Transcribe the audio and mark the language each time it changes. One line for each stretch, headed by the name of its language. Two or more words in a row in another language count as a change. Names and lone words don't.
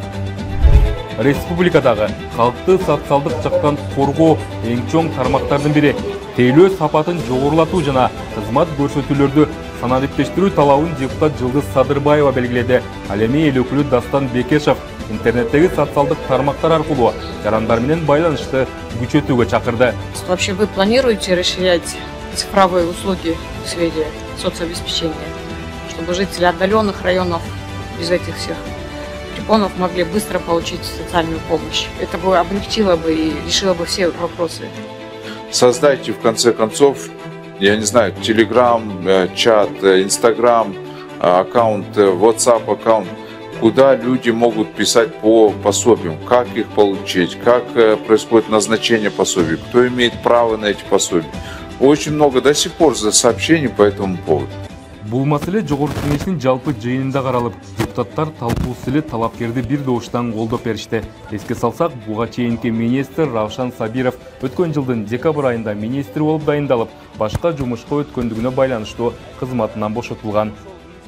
Kyrgyz: Республикадагы калкты социалдык жактан коргоо эң чоң тармактардын бири. Тейлөө сапатын жогорулатуу жана кызмат көрсөтүүлөрдү санариптештирүү талабын депутат Жылдыз Садырбаева белгиледи. Ал эми эл өкүлү Дастан Бекешев интернеттеги социалдык тармактар аркылуу жарандар менен байланышты күчөтүүгө чакырды.
Russian: Вообще вы планируете расширять цифровые услуги в сфере соцобеспечения, чтобы жители отдаленных районов без этих всех препонов могли быстро получить социальную помощь? Это бы облегчило бы и решило бы все вопросы. Создайте в конце концов, я не знаю, Telegram, чат, Instagram, аккаунт, WhatsApp аккаунт, куда люди могут писать по пособиям, как их получить, как происходит назначение пособий, кто имеет право на эти пособия. Очень много до сих пор сообщений по этому поводу.
Kyrgyz: Бул маселе жогорку кеңештин жалпы жыйынында каралып, депутаттар талкуусу эле талапкерди бир добуштан колдоп беришти. Эске салсак, буга чейинки министр Равшан Сабиров өткөн жылдын декабрь айында министр болуп дайындалып, башка жумушка өткөндүгүнө байланыштуу кызматынан бошотулган.